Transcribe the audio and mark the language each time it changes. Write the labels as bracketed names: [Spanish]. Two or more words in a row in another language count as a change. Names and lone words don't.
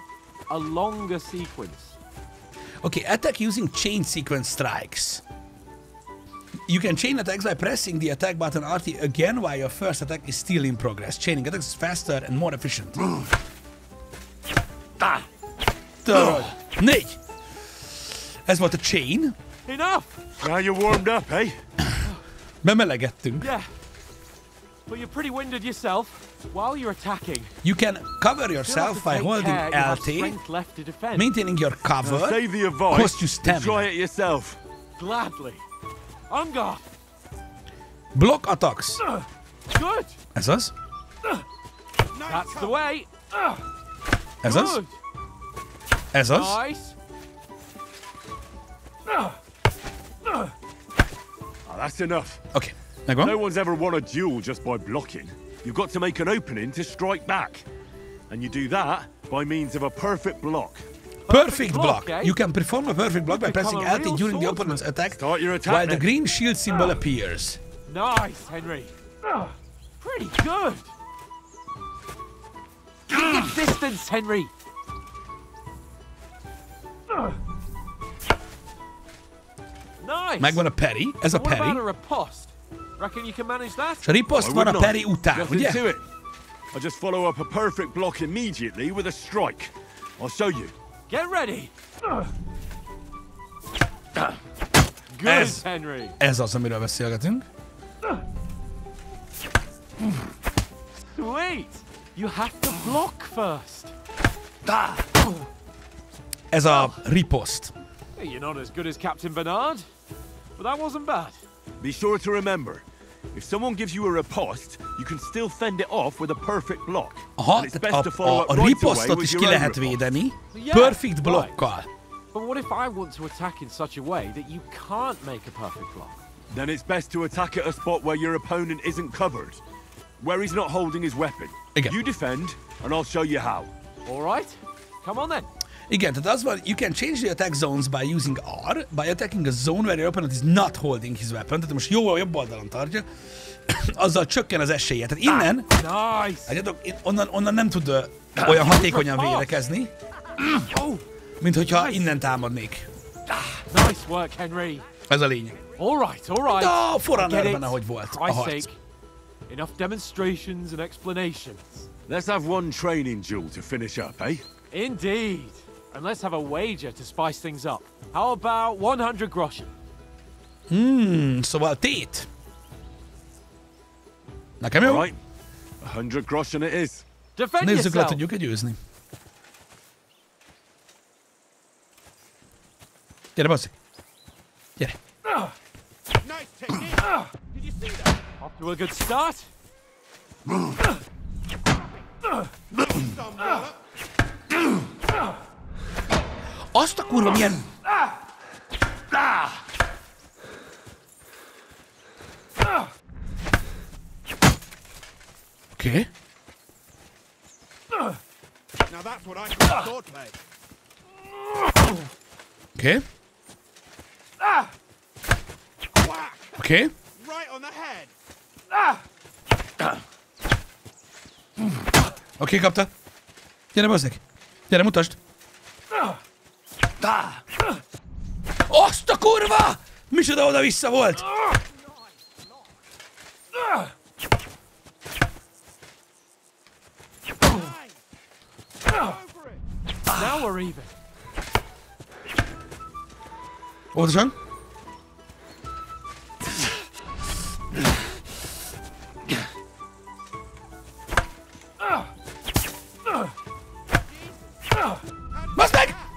[English] A longer sequence. Okay, attack using chain sequence strikes. You can chain attacks by pressing the attack button RT again while your first attack is still in progress. Chaining attacks is faster and more efficient. 4. [Hungarian] Ez volt a chain. [English] Enough! Now you're warmed up, eh? [Hungarian] Bemelegettünk. [English] Yeah. But you're pretty winded yourself. While you're attacking, you can cover yourself by holding LT, maintaining your cover, save the advice, cost you stamina. Try it yourself. Gladly. On guard. Block attacks. Good. [Hungarian] Ez az. [English] That's the way. [Hungarian] Ez az. Ez az. [English] Nice. That's enough. [Hungarian] Oké, megvan. [English] No one's ever won a duel just by blocking. You've got to make an opening to strike back. And you do that by means of a perfect block. Perfect block. You can perform a perfect block by pressing LT during the opponent's attack while the green shield symbol appears. Nice, Henry. Pretty good. Keep your distance, Henry. Nice. [Hungarian] Megvan a parry, ez a parry. [English] What about a riposte? Reckon you can manage that? [Hungarian] És a riposte van a parry után, ugye? [English] I'll just follow up a perfect block immediately with a strike. I'll show you. Get ready. Good, Henry. [Hungarian] Ez az, amiről beszélgetünk. [English] Sweet. You have to block first. [Hungarian] Ez a riposte. [English] You're not as good as Captain Bernard, but that wasn't bad. Be sure to remember, if someone gives you a riposte, you can still fend it off with a perfect block. [Hungarian] Aha, a ripostot is ki lehet védeni [English] perfect blockkal. But what if I want to attack in such a way that you can't make a perfect block? Then it's best to attack at a spot where your opponent isn't covered, where he's not holding his weapon. [Hungarian] Igen. [English] You defend, and I'll show you how. All right, come on then. [Hungarian] Igen, tehát az van, [English] you can change the attack zones by using R, by attacking a zone where your opponent is not holding his weapon, [Hungarian] tehát most jóval jobb oldalon tartja, azzal csökken az esélye. Tehát innen, onnan nem tud olyan hatékonyan védekezni, mint hogyha innen támadnék. [English] Nice work, Henry. [Hungarian] Ez a lényeg. [English] All right, all right. [Hungarian] De Foreignerben ahogy volt a harc. [English] Enough demonstrations and explanations. Let's have one training duel to finish up, eh? Indeed. And let's have a wager to spice things up. How about 100 groschen? [Hungarian] Szóval tét. Nekem jó? [English] Right. 100 groschen it is. Defend [Hungarian] Nézzük, le [English] yourself. [Hungarian] tudjuk-e győzni. Gyere, baszik. Gyere. [English] Nice technique. Did you see that? Off to a good start. [Hungarian] Azt a kurva milyen... Oké. [English] Now that's what I call swordplay. [Hungarian] Oké. Oké. [English] Right on the head. [Hungarian] Oké, kapta. Gyere, baszik. Gyere, mutasd. Azt a kurva! Micsoda oda-vissza volt! [English] Now we're even. [Hungarian] Óvatosan. Baszd meg!